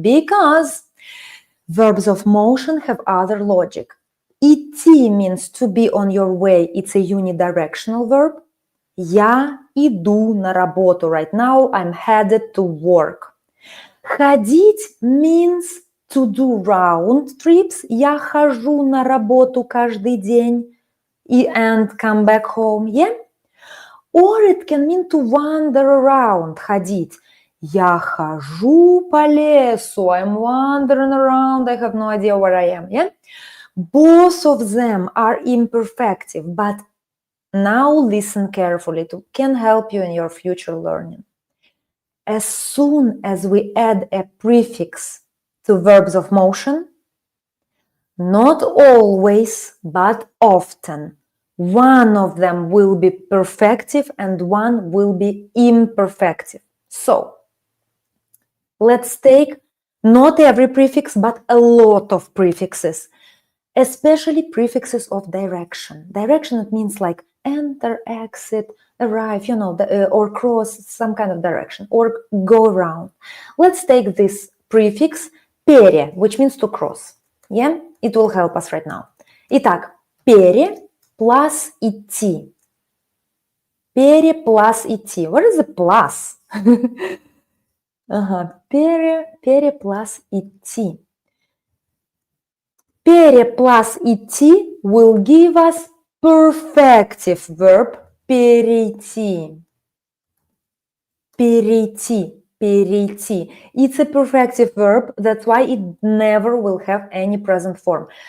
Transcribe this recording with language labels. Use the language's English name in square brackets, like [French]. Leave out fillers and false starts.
[English] Because verbs of motion have other logic. Идти means to be on your way. It's a unidirectional verb. [Russian] Я иду на работу. [English] Right now I'm headed to work. Ходить means to do round trips. [Russian] Я хожу на работу каждый день [English] and come back home. Yeah? Or it can mean to wander around. [Russian] Ходить. Я хожу по лесу. [English] I'm wandering around. I have no idea where I am. Yeah? Both of them are imperfective, but now listen carefully to can help you in your future learning. As soon as we add a prefix to verbs of motion, not always, but often, one of them will be perfective and one will be imperfective. So, let's take not every prefix, but a lot of prefixes, especially prefixes of direction. Direction, it means like enter, exit, arrive, you know, or cross some kind of direction, or go around. Let's take this prefix пере, which means to cross. Yeah, it will help us right now. [Russian] Итак, пере plus идти. Пере plus идти. [English] What is the plus? [Russian] Пере plus идти. [English] Пере plus идти will give us perfective verb перейти. [Russian] Перейти. Перейти. [English] It's a perfective verb, that's why it never will have any present form.